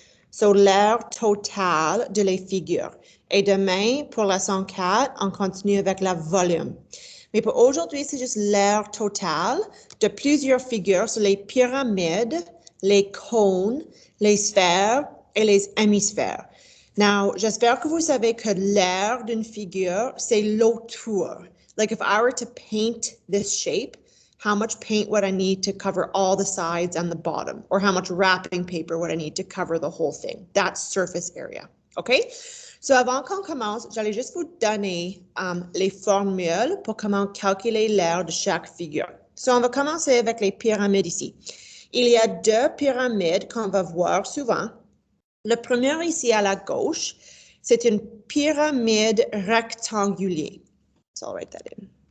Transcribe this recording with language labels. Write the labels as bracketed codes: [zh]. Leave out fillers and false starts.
[fr] So, l'air total de les figures. Et demain, pour leçon 4, on continue avec la volume. Mais pour aujourd'hui, c'est juste l'air total de plusieurs figures sur les pyramides, les cônes, les sphères et les hémisphères. Now, j'espère que vous savez que l'air d'une figure, c'est l'autour. [en] Like if I were to paint this shape, how much paint would I need to cover all the sides and the bottom? Or how much wrapping paper would I need to cover the whole thing? That's surface area, okay? [fr] So avant qu'on commence, j'allais juste vous donner les formules pour comment calculer l'air de chaque figure. So on va commencer avec les pyramides ici. Il y a deux pyramides qu'on va voir souvent. Le premier ici à la gauche, c'est une pyramide rectangulaire. [en] So I'll write that in.